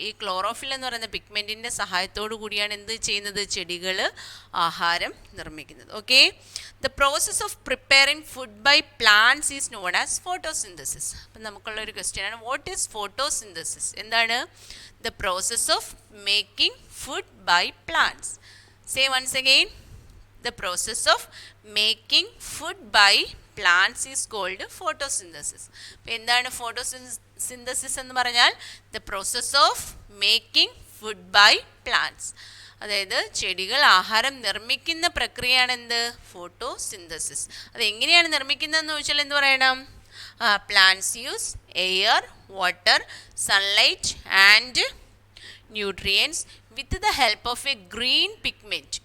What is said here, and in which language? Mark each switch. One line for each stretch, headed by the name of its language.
Malayalam: ഈ ക്ലോറോഫിൽ എന്ന് പറയുന്ന പിഗ്മെൻറ്റിൻ്റെ സഹായത്തോടു കൂടിയാണ് എന്ത് ചെയ്യുന്നത്? ചെടികൾ ആഹാരം നിർമ്മിക്കുന്നത്.
English: Okay. The process of preparing food by plants is known as photosynthesis.
Malayalam: അപ്പം നമുക്കുള്ളൊരു ക്വസ്റ്റ്യൻ ആണ്,
English: What is photosynthesis?
Malayalam: എന്താണ്?
English: The process of making food by plants. Say once again, the process of making food by plants is called photosynthesis.
Malayalam: അപ്പോൾ എന്താണ് photosynthesis എന്ന് പറഞ്ഞാൽ?
English: the process of making food by plants.
Malayalam: അതായത് ചെടികൾ ആഹാരം നിർമ്മിക്കുന്ന പ്രക്രിയയാണ് എന്ത്? ഫോട്ടോസിന്തസിസ്. അത് എങ്ങനെയാണ് നിർമ്മിക്കുന്നതെന്ന് ചോദിച്ചാൽ എന്ത് പറയണം?
English: Plants use air, water, sunlight and nutrients with the help of a green pigment.